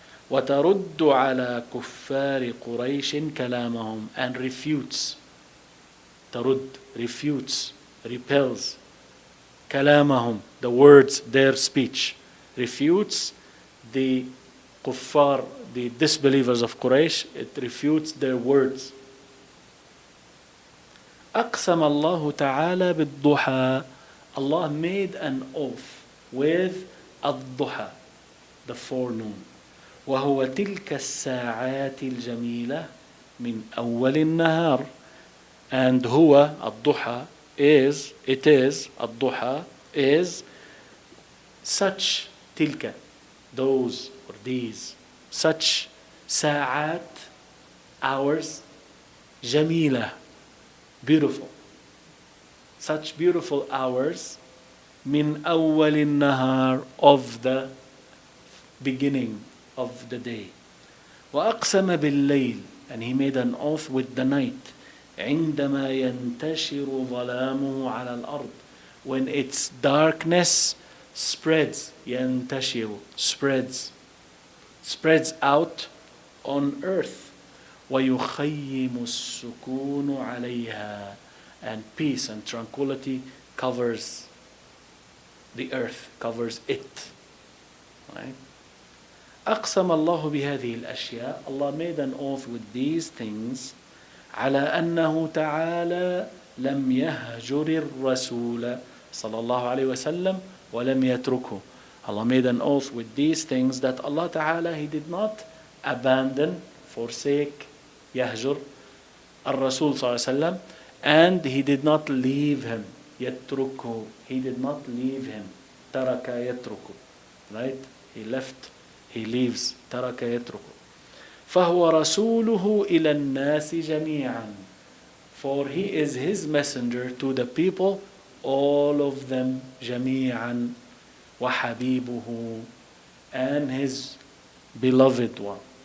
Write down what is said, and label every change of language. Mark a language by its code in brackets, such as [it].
[ar] وترد على كفار قريش كلامهم, [en] and refutes, ترد, refutes, repels, كلامهم, the words, their speech, refutes the kuffar, the disbelievers of Quraysh, it refutes their words. [ar] أقسم الله تعالى بالضحى, [en] Allah made an oath with الضحى, the forenoon. [ar] وهو تلك الساعات الجميلة من أول النهار. [en] And [ar] هو الضحى [en] is, it is, الضحى is such, تلك, those or these, such ساعات, hours, جميلة, beautiful. Such beautiful hours, [ar] من أول النهار, [en] of the beginning of the day. [ar] وأقسم بالليل, [en] and he made an oath with the night, [ar] عندما ينتشر ظلامه على الأرض, [en] when its darkness spreads, ينتشر, spreads out on earth. [ar] ويخيم السكون عليها, [en] and peace and tranquility covers the earth, covers it. Right? [ar] أقسم الله بهذه الأشياء, [en] Allah made an oath with these things, [ar] على أنه تعالى لم يهجر الرسول صلى الله عليه وسلم ولم يتركه. [en] Allah made an oath with these things that Allah Ta'ala, He did not abandon, forsake, [ar] يهجر الرسول صلى الله عليه وسلم, [en] and He did not leave him. يتركه, He did not leave him. [ar] ترك يتركه, right? [en] He left, he leaves. [ar] ترك يتركه. فهو رسوله إلى الناس جميعا, [en] for he is his messenger to the people, all of them, جميعا, وحبيبه, and his beloved one.